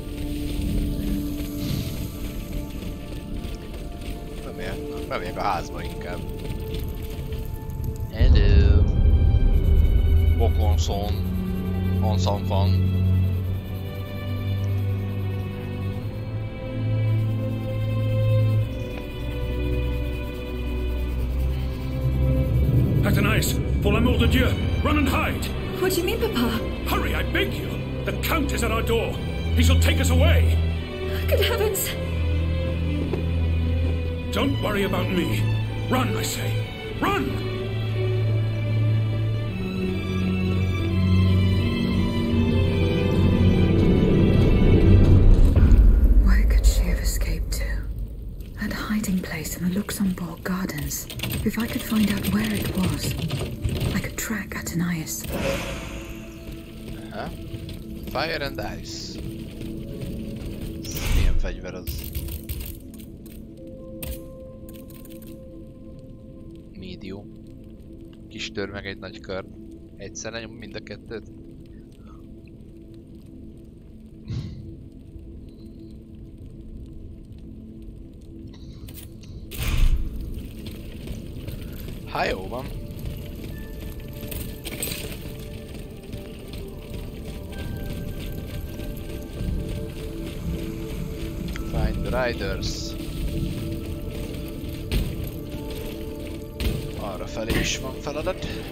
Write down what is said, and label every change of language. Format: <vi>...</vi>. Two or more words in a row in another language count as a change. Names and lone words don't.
<hu>Bemegyek a házba inkább.</hu> <en>Hello! Vokanson. On some fun.</en> <fr>Athénaïs, pour l'amour de Dieu,</fr> <en>run and hide! What do you mean, Papa? Hurry, I beg you! The Count is at our door. He shall take us away! Good heavens! Don't worry about me. Run, I say! Run! Where could she have escaped to? That hiding place in the Luxembourg Gardens. If I could find out where it was, I could track Athenais. Fire and Ice.</en> <hu>Milyen fegyver az? Medium. Kis tör meg egy nagy kör. Egyszer nyom mind a kettőt. Hát jó van.</hu> <en>Find the riders.</en> <hu>Arra felé is van feladat.</hu>